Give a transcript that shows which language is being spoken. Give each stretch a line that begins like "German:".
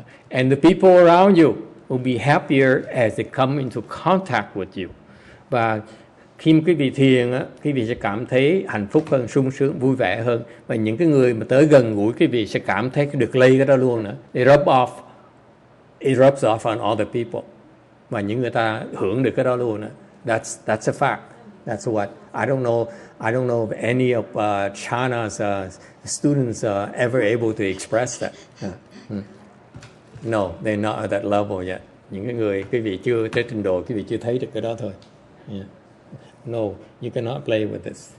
English: And the people around you will be happier as they come into contact with you.
Vietnamese: Và khi quý vị thiền á, quý vị sẽ cảm thấy hạnh phúc hơn, sung sướng, vui vẻ hơn. Và những cái người mà tới gần gũi quý vị sẽ cảm thấy được lây cái đó luôn nữa.
English: It rubs off on other people.
Vietnamese: Và những người ta hưởng được cái đó luôn nữa.
English: That's a fact. That's what I don't know if any of Chana's students are ever able to express that. No, they're not at that level yet.
Vietnamese: Những cái người quý vị chưa tới trình độ, quý vị chưa thấy được cái đó thôi.
English: Yeah. No, you cannot play with this.